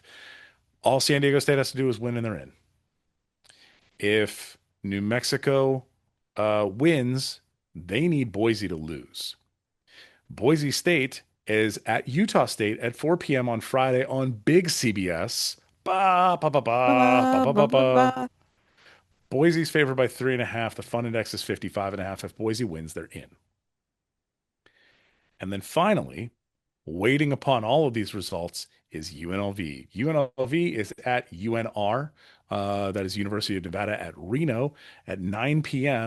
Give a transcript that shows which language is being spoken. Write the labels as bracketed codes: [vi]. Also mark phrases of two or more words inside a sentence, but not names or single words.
[en] All San Diego State has to do is win and they're in. If New Mexico wins, they need Boise to lose. Boise State is at Utah State at 4 p.m. on Friday on big CBS. Ba, ba, ba, Ba, ba, ba, ba, ba, ba, ba, ba, ba. ba. Boise's favored by 3.5. The fun index is 55.5. If Boise wins, they're in. And then finally, waiting upon all of these results is UNLV. UNLV is at UNR. That is University of Nevada at Reno at 9 p.m.